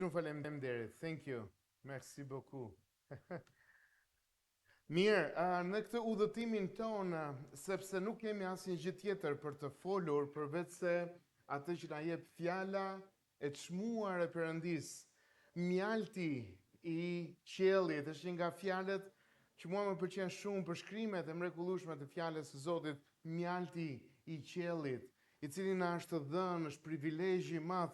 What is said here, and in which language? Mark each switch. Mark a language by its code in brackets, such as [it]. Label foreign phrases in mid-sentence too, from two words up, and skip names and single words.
[sq] Shumë faleminderit. [en] Thank you. [fr] Merci beaucoup. [sq] Mirë, në këtë udhëtimin tonë, sepse nuk kemi asnjë gjë tjetër për të folur përveç se atë që na jep fjala e çmuar e Perëndis. Mjalti i qiellit është një nga fjalët që mua më pëlqen shumë për shkrimet e mrekullueshme të fjalës së Zotit, mjalti i qiellit, i cili na është dhënë, është privilegj i madh.